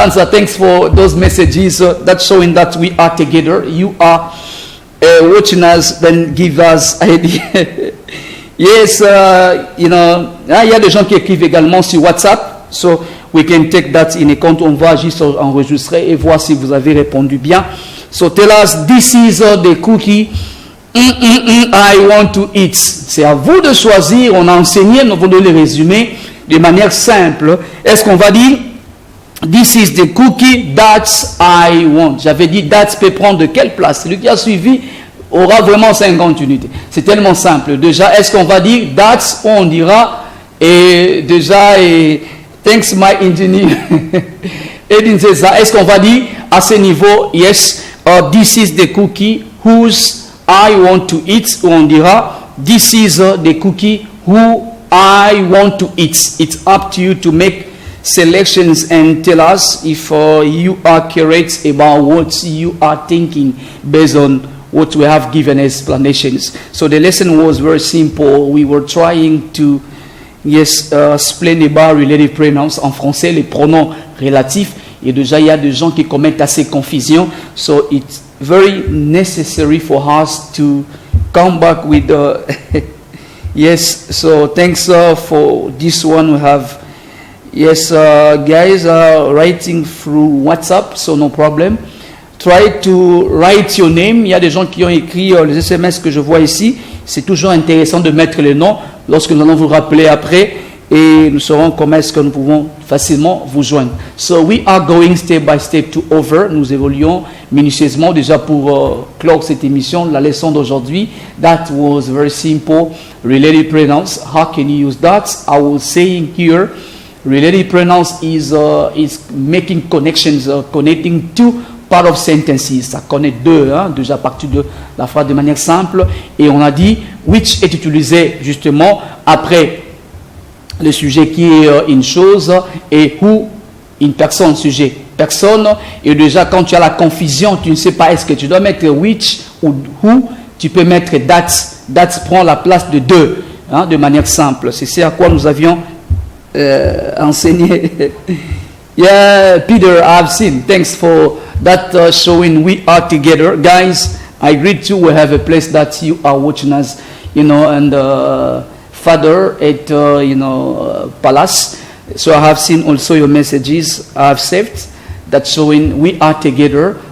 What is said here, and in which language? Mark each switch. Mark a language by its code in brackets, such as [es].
[en] Thanks for those messages. That's showing that we are together. You are watching us, then give us idea. [fr] Yes, il y a des gens qui écrivent également sur WhatsApp. [en] So we can take that in account. [fr] On va juste enregistrer et voir si vous avez répondu bien. [en] So tell us, this is the cookie I want to eat. [fr] C'est à vous de choisir. On a enseigné, nous allons le résumer de manière simple. Est-ce qu'on va dire [en] this is the cookie that I want? [fr] J'avais dit that peut prendre de quelle place? Celui qui a suivi aura vraiment 50 unités. C'est tellement simple. Déjà, est-ce qu'on va dire that's, on dira, et déjà, [en] thanks my engineer. [fr] Est-ce qu'on va dire à ce niveau, [en] yes, this is the cookie whose I want to eat, [fr] ou on dira [en] this is the cookie who I want to eat. It's up to you to make selections and tell us if you are correct about what you are thinking based on what we have given explanations. So the lesson was very simple. We were trying to explain about relative pronouns [fr] en français, les pronoms relatifs. Et déjà, il y a des gens qui commettent assez confusion. [en] So it's very necessary for us to come back with the... Yes, so thanks for this one. We have... Yes, guys are writing through WhatsApp, so no problem. Try to write your name. [fr] Il y a des gens qui ont écrit les SMS que je vois ici. C'est toujours intéressant de mettre les noms lorsque nous allons vous rappeler après et nous saurons comment est-ce que nous pouvons facilement vous joindre. [en] So we are going step by step to over. [fr] Nous évoluons minutieusement déjà pour clore cette émission. La leçon d'aujourd'hui, [en] that was very simple. Relative pronouns. How can you use that? I was saying here, relative pronouns is making connections, connecting two part of sentences, [fr] ça connaît deux, déjà à partir de la phrase de manière simple, et on a dit which est utilisé justement après le sujet qui est une chose et who une personne, sujet, personne, et déjà quand tu as la confusion, tu ne sais pas est-ce que tu dois mettre which ou who, tu peux mettre that prend la place de deux, de manière simple, c'est ce à quoi nous avions enseigné. [en] Yeah, Peter, I've seen. Thanks for that showing we are together. Guys, I greet you. We have a place that you are watching us, and Father at, Palace. So I have seen also your messages. I have saved that showing we are together.